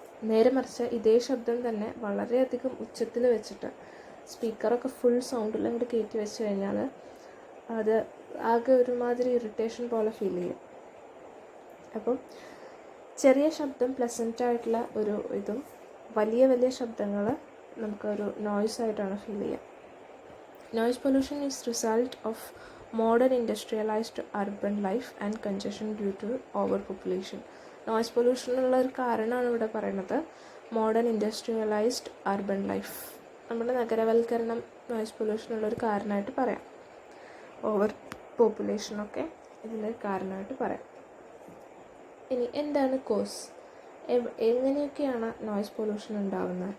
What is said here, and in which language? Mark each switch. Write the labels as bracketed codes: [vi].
[ml] നേരെ മറിച്ച് ഇതേ ശബ്ദം തന്നെ വളരെയധികം ഉച്ചത്തിൽ വെച്ചിട്ട് സ്പീക്കറൊക്കെ ഫുൾ സൗണ്ടിൽ അങ്ങോട്ട് കയറ്റി വെച്ച് കഴിഞ്ഞാൽ അത് ആകെ ഒരുമാതിരി ഇറിറ്റേഷൻ പോലെ ഫീൽ ചെയ്യും. അപ്പം ചെറിയ ശബ്ദം പ്ലസൻ്റ് ആയിട്ടുള്ള ഒരു ഇതും വലിയ വലിയ ശബ്ദങ്ങൾ നമുക്കൊരു നോയ്സ് ആയിട്ടാണ് ഫീൽ ചെയ്യുക. [en] Noise pollution is result of modern industrialized urban life and congestion due to overpopulation. [ml] Noise പൊല്യൂഷനുള്ള ഒരു കാരണമാണ് ഇവിടെ പറയുന്നത്. [en] modern industrialized urban life, [ml] നമ്മുടെ നഗരവൽക്കരണം നോയ്സ് പൊല്യൂഷനുള്ളൊരു കാരണമായിട്ട് പറയാം. ഓവർ പോപ്പുലേഷനൊക്കെ ഇതിനൊരു കാരണമായിട്ട് പറയാം. ഇനി എന്താണ് കോസ്? എങ്ങനെയൊക്കെയാണ് നോയ്സ് പൊല്യൂഷൻ ഉണ്ടാകുന്നത്?